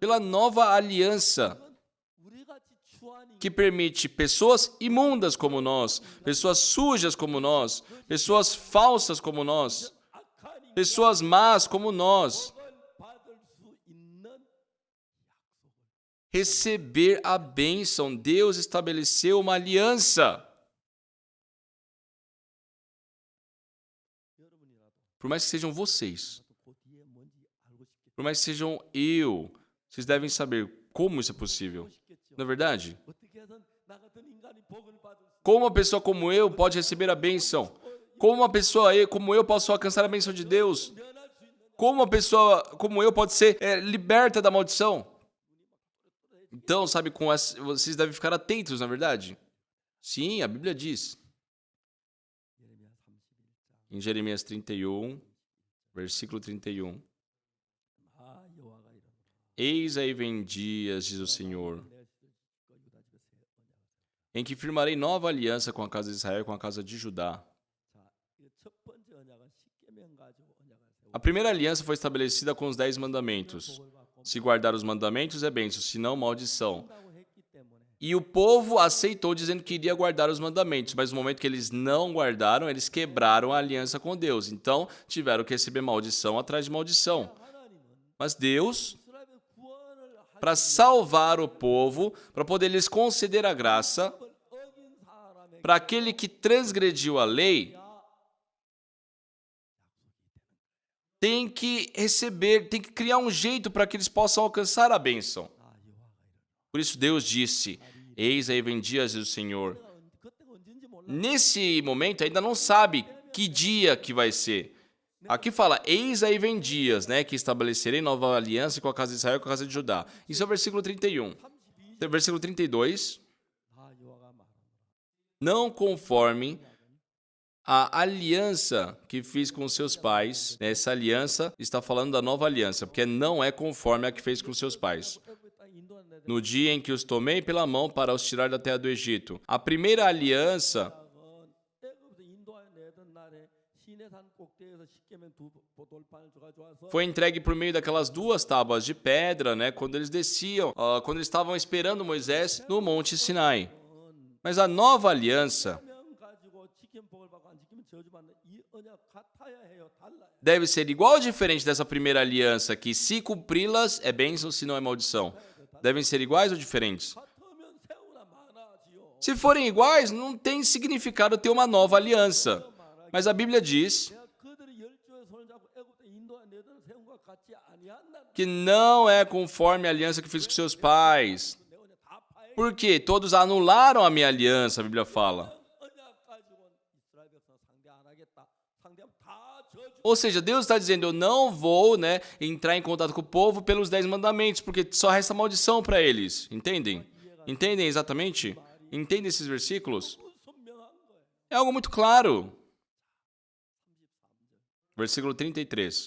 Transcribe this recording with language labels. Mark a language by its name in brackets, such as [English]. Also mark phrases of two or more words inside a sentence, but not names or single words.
[Portuguese] Pela nova aliança, [Korean] 우리 같이 추하니 [Portuguese] que permite pessoas imundas como nós, pessoas sujas como nós, pessoas falsas como nós, [Korean] 악하니 [Portuguese] pessoas más como nós, [Korean] 복을 받을 수 있는 약속을 [Portuguese] receber a bênção. Deus estabeleceu uma aliança. [Korean] 여러분이라도 [Portuguese] Por mais que sejam vocês, [Korean] 그 뒤에 뭔지 알고 싶겠죠? [Portuguese] por mais que sejam eu, vocês devem saber como isso é possível. [Korean] 싶겠죠? [Portuguese] Não é verdade? [Korean] 어떻게든 나 같은 인간이 복을 받을 수 [Portuguese] Como uma pessoa como eu pode receber a bênção? Como uma pessoa como eu posso alcançar a bênção de Deus? [Korean] 면할 수 있는 [Portuguese] Como uma pessoa como eu pode ser liberta da maldição? Então, sabe, vocês devem ficar atentos, na verdade? Sim, a Bíblia diz. [Korean] 예레미야 31장 [Portuguese] Em Jeremias 31, versículo 31. [Korean] 아 여호와가 이르노라 [Portuguese] Eis aí vem dias, diz o Senhor, [Korean] 내가 이스라엘 집과 유다 집에 새 언약을 [Portuguese] em que firmarei nova aliança com a casa de Israel e com a casa de Judá. [Korean] 자, 이거 첫 번째 언약은 십계명 가지고 언약을 세우고 [Portuguese] A primeira aliança foi estabelecida com os 10 mandamentos. [Korean] 복을 받고 [Portuguese] Se guardar os mandamentos é bênção, se não, maldição. [Korean] 한다고 했기 때문에 [Portuguese] E o povo aceitou dizendo que iria guardar os mandamentos, mas no momento que eles não guardaram, eles quebraram a aliança com Deus. Então, tiveram que receber maldição atrás de maldição. [Korean] 하나님은 [Portuguese] Mas Deus, [Korean] 이스라엘의 구원을 [Portuguese] para salvar o povo, para poder lhes conceder a graça, [Korean] 어긴 사람에게 [Portuguese] para aquele que transgrediu a lei, tem que receber, tem que criar um jeito para que eles possam alcançar a bênção. [Korean] 아, 여호와가 이르노라. [Portuguese] Por isso Deus disse: Eis aí vem dias do Senhor. [Korean] 그때가 언제인지 몰라. [Portuguese] Nesse momento ainda não sabe que dia que vai ser. Aqui fala: Eis aí vem dias, né, que estabelecerei nova aliança com a casa de Israel e com a casa de Judá. Isso é o versículo 31. 32. Versículo 32. [Korean] 아, 여호와가 말하노라. [Portuguese] Não conforme a aliança que fiz com seus pais. Essa aliança está falando da nova aliança, porque não é conforme a que fez com seus pais. [Korean] 애굽의 땅에 인도한 내 [Portuguese] No dia em que os tomei pela mão para os tirar da terra do Egito. A primeira aliança [Korean] 애굽에서 인도하여 내던 날에 시내산 꼭대기에서 십계명 두 돌판을 가져와서 [Portuguese] foi entregue por meio daquelas duas tábuas de pedra, né, quando eles desciam, quando eles estavam esperando Moisés no Monte Sinai. Mas a nova aliança [Korean] 명 가지고 지키면 복을 받고 안 지키면 저주받는 이 언약 같아야 해요. 달라요. [Portuguese] deve ser igual ou diferente dessa primeira aliança, que se cumpri-las é bênção, se não é maldição. Devem ser iguais ou diferentes? [Korean] 같으면 세우나 많아지요. [Portuguese] Se forem iguais, não tem significado ter uma nova aliança. Mas a Bíblia diz [Korean] 내가 그들이 열조의 손을 잡고 애굽에 인도하여 내던 세운 것 같지 아니한다. [Portuguese] que não é conforme a aliança que fiz com seus pais. [Korean] 내 언약 다 파해. [Portuguese] Porque todos anularam a minha aliança, a Bíblia fala. [Korean] 언약 가지고 이스라엘 백성 상대 안 하겠다. 상대하면 다 저주. [Portuguese] Ou seja, Deus está dizendo, eu não vou, né, entrar em contato com o povo pelos 10 mandamentos, porque só resta maldição para eles. Entendem? Entendem exatamente? Entendem esses versículos? [Korean] 선명한 거예요. [Portuguese] É algo muito claro. Versículo 33.